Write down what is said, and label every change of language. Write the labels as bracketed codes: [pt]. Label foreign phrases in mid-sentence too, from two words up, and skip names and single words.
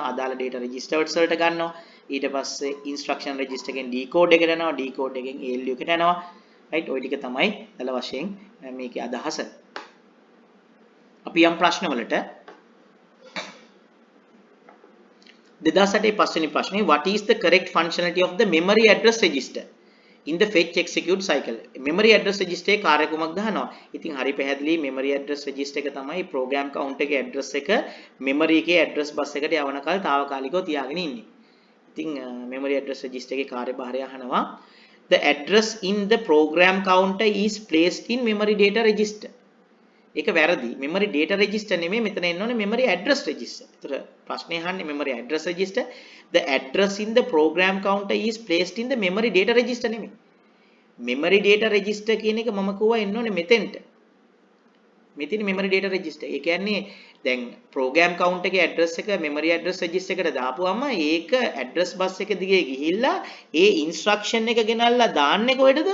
[si] අදාළ [en] data registers [si] වලට ගන්නවා. ඊට පස්සේ [en] instruction register [si] එකෙන් decode එකට යනවා. decode එකෙන් ALU එකට යනවා. right ඔය ටික තමයි දල වශයෙන් මේකේ අදහස. අපි යම් ප්‍රශ්න වලට 2008 පස්වෙනි ප්‍රශ්නේ [en] what is the correct functionality of the memory address register in the fetch execute cycle memory address register [si] එකේ කාර්ය කුමක් ගන්නවා. ඉතින් හරි පැහැදිලි [en] memory address register [si] එක තමයි [en] program count [si] එකේ address එක memory එකේ [en] address bus [si] එකට යවන කල් తాවකාලිකව තියාගෙන ඉන්නේ. [en] ඉතින් memory address register [si] එකේ කාර්යභාරය අහනවා [en] the address in the program counter is placed in memory data register. [si] ඒක වැරදි. [en] memory data register [si] නෙමෙයි මෙතන එන්න ඕනේ [en] memory address register. [si] ඒතර ප්‍රශ්නේ අහන්නේ [en] memory address register. The address in the program counter is placed in the memory data register නෙමෙයි. memory data register [si] කියන එක මම කිව්වා එන්න ඕනේ මෙතෙන්ට. මෙතන [en] memory data register. [si] ඒ කියන්නේ දැන් [en] program count [si] එකේ address එක [en] memory address register [si] එකට දාපුවම ඒක [en] address bus [si] එක දිගේ ගිහිල්ලා ඒ instruction එක ගෙනල්ලා දාන්නේ කොහෙටද?